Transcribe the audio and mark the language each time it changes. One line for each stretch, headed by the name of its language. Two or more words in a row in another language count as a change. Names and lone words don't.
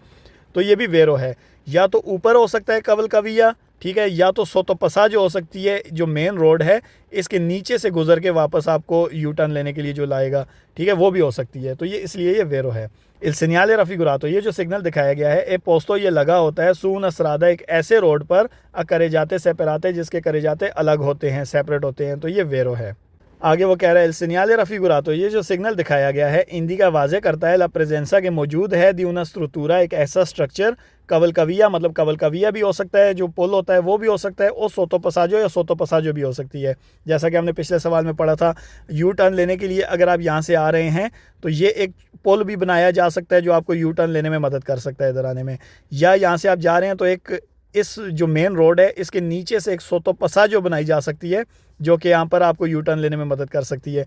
Hindi: तो ये भी वेरो है। या तो ऊपर हो सकता है कवलकविया, ठीक है, या तो सोतो पसाजो हो सकती है जो मेन रोड है, इसके नीचे से गुजर के वापस आपको यू टर्न लेने के लिए जो लाएगा, ठीक है, वो भी हो सकती है। तो ये इसलिए ये वेरो है।
Italian: il segnale raffigurato,
Hindi: ये जो सिग्नल दिखाया गया है,
Italian: è posto,
Hindi: ये लगा होता है
Italian: su una strada,
Hindi: एक ऐसे रोड पर
Italian: carreggiate separate,
Hindi: जिसके करेजाते अलग होते हैं, सेपरेट होते हैं। तो ये वेरो है। आगे वो कह रहा है
Italian: il segnale raffigurato,
Hindi: ये जो सिग्नल दिखाया गया है, इंडिका वाजे करता है
Italian: la presenza
Hindi: के मौजूद है
Italian: di una struttura,
Hindi: एक ऐसा स्ट्रक्चर, कवलकविया, मतलब कवलकविया भी हो सकता है, जो पुल होता है वो भी हो सकता है, और
Italian: sotto passaggio
Hindi: या
Italian: sotto passaggio
Hindi: भी हो सकती है। जैसा कि हमने पिछले सवाल में पढ़ा था, यू टर्न लेने के लिए अगर आप यहाँ से आ रहे हैं तो ये एक पुल भी बनाया जा सकता है जो आपको यू टर्न लेने में मदद कर सकता है इधर आने में, या यहाँ से आप जा रहे हैं तो एक इस जो मेन रोड है इसके नीचे से एक
Italian: sotto passaggio
Hindi: बनाई जा सकती है जो कि यहाँ पर आपको यू टर्न लेने में मदद कर सकती है।